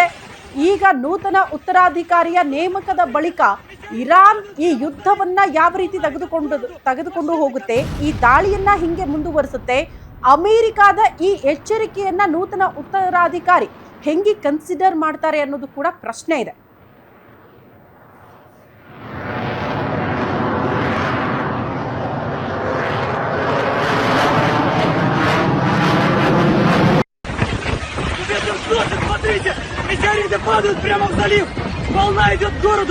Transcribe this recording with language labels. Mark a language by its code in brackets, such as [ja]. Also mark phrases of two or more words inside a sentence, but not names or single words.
[kn] ಈಗ ನೂತನ ಉತ್ತರಾಧಿಕಾರಿಯ ನೇಮಕದ ಬಳಿಕ ಇರಾನ್ ಈ ಯುದ್ಧವನ್ನ ಯಾವ ರೀತಿ ತೆಗೆದುಕೊಂಡು ಹೋಗುತ್ತೆ, ಈ ದಾಳಿಯನ್ನ ಹಿಂಗೆ ಮುಂದುವರಿಸುತ್ತೆ, ಅಮೆರಿಕದ ಈ ಎಚ್ಚರಿಕೆಯನ್ನ ನೂತನ ಉತ್ತರಾಧಿಕಾರಿ ಹೆಂಗೆ ಕನ್ಸಿಡರ್ ಮಾಡ್ತಾರೆ ಅನ್ನೋದು ಕೂಡ ಪ್ರಶ್ನೆ ಇದೆ. [ru] Метеориты падают прямо в залив. Волна идет к городу.